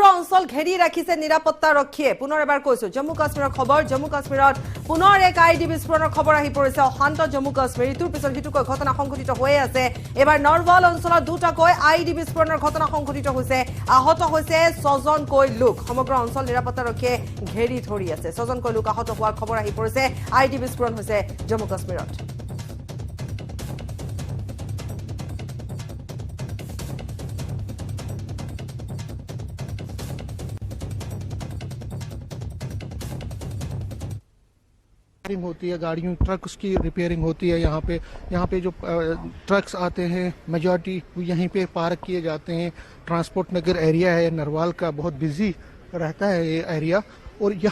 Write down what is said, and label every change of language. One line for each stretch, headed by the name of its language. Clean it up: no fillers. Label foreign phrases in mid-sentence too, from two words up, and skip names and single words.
Assamese: অঞ্চল ঘেৰি ৰাখিছে নিৰাপত্তা ৰক্ষীয়ে পুনৰ এবাৰ কৈছো জম্মু কাশ্মীৰৰ খবৰ জম্মু কাশ্মীৰত পুনৰ এক আইডি বিস্ফোৰণৰ খবৰ আহি পৰিছে অশান্ত জম্মু কাশ্মীৰ ইটোৰ পিছত সিটোকৈ ঘটনা সংঘটিত হৈ আছে এবাৰ নৰৱাল অঞ্চলত দুটাকৈ আইডি বিস্ফোৰণৰ ঘটনা সংঘটিত হৈছে আহত হৈছে 6জনকৈ লোক সমগ্ৰ অঞ্চল নিৰাপত্তা ৰক্ষীয়ে ঘেৰি ধৰি আছে 6জনকৈ লোক আহত হোৱাৰ খবৰ আহি পৰিছে আইডি বিস্ফোৰণ হৈছে জম্মু কাশ্মীৰত
Hindi: होती है गाड़ियों ट्रक्स की रिपेयरिंग होती है यहाँ पे जो ट्रक्स आते हैं मेजॉरिटी यहीं पे पार्क किए जाते हैं ट्रांसपोर्ट नगर एरिया है नरवाल का बहुत बिजी रहता है ये एरिया और